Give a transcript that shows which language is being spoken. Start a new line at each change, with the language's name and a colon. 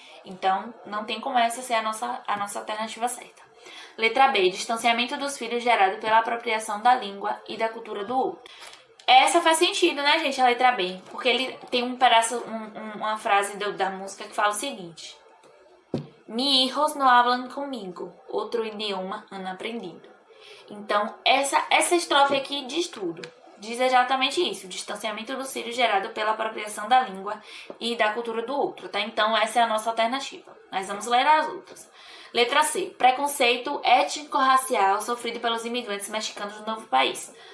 Portuguese: Então, não tem como essa ser a nossa alternativa certa. Letra B. Distanciamento dos filhos gerado pela apropriação da língua e da cultura do outro. Essa faz sentido, né, gente? A letra B. Porque ele tem um pedaço, uma frase da música que fala o seguinte.
Spanish: Mi hijos no hablan comigo, outro idioma han aprendido.
Portuguese: Então, essa estrofe aqui diz tudo. Diz exatamente isso, o distanciamento dos filhos gerado pela apropriação da língua e da cultura do outro, tá? Então, essa é a nossa alternativa. Nós vamos ler as outras. Letra C. Preconceito étnico-racial sofrido pelos imigrantes mexicanos do novo país.